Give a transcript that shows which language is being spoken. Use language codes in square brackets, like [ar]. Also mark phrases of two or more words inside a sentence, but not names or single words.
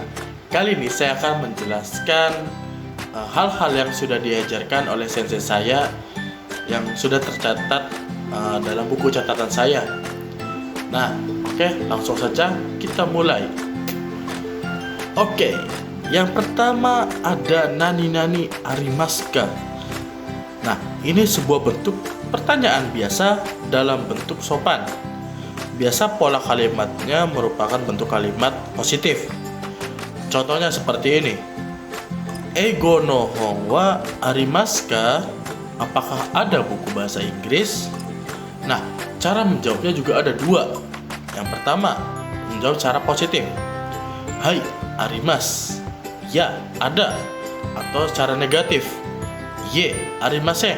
[id] Kali ini saya akan menjelaskan hal-hal yang sudah diajarkan oleh sensei saya yang sudah tercatat dalam buku catatan saya. Nah, oke, langsung saja kita mulai. Oke, yang pertama ada [ja] 何々ありますか. [id] Nah, ini sebuah bentuk pertanyaan biasa dalam bentuk sopan. Biasa pola kalimatnya merupakan bentuk kalimat positif. Contohnya seperti ini. [ja] 英語の本はありますか? [id] Apakah ada buku bahasa Inggris? Nah, cara menjawabnya juga ada dua. Yang pertama, menjawab secara positif. [ja] はい、あります. [id] Ya, ada. Atau secara negatif. [ja] いいえ、ありません.